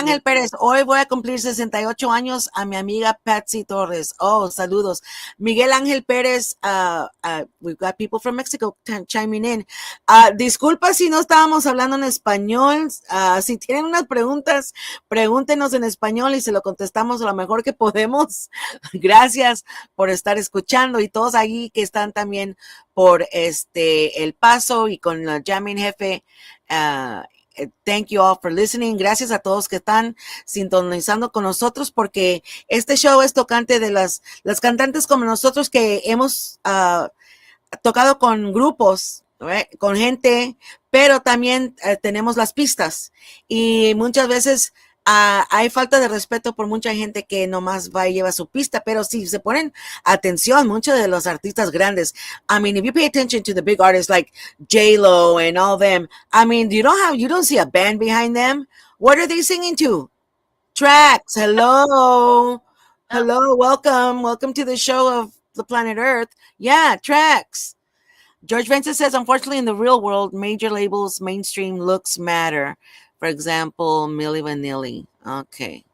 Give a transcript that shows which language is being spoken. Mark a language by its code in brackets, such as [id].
[es] Ángel Pérez, hoy voy a cumplir 68 años a mi amiga Patsy Torres. Oh, saludos. [en] Miguel Ángel Pérez, we've got people from Mexico chiming in. [es] Disculpa si no estábamos hablando en español. Si tienen unas preguntas, pregúntenos en español y se lo contestamos lo mejor que podemos. Gracias por estar escuchando y todos ahí que están también por El Paso y con la Jamming Jefe. [en] Thank you all for listening. [es] Gracias a todos que están sintonizando con nosotros porque este show es tocante de las cantantes como nosotros que hemos tocado con grupos, right? Con gente, pero también tenemos las pistas y muchas veces hay falta de respeto por mucha gente que nomás va y lleva su pista, pero si se ponen atención, muchos de los artistas grandes, [en] I mean, if you pay attention to the big artists like J-Lo and all them, I mean, you don't see a band behind them. What are they singing to? Tracks. Hello. Oh, Hello. Welcome to the show of the planet Earth. Yeah, tracks. George Vincent says, unfortunately, in the real world, major labels, mainstream looks matter. For example, Milli Vanilli. Okay.